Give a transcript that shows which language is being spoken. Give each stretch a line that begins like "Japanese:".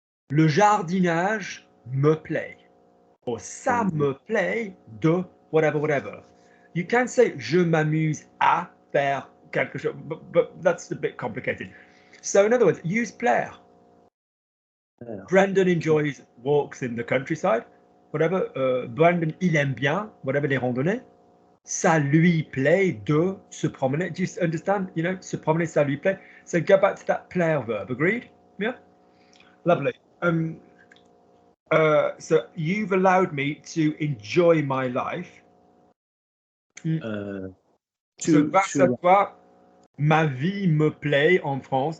French: Le jardinage me plaît. Or ça me plaît de whatever, whatever.
English: You can say
French: je m'amuse à faire quelque chose,
English: but that's a bit complicated. So in other words, use plaire. Yeah. Brandon enjoys walks in the countryside, whatever.
French: Brandon, il aime bien, whatever, les randonnées. Ça lui plaît de se promener.
English: Do you understand?
French: You know, se promener, ça lui plaît.
English: So go back to that plaire verb. Agreed? Yeah? Lovely. So you've allowed me to enjoy my life.
French: So grâce à toi, ma vie me plaît en France.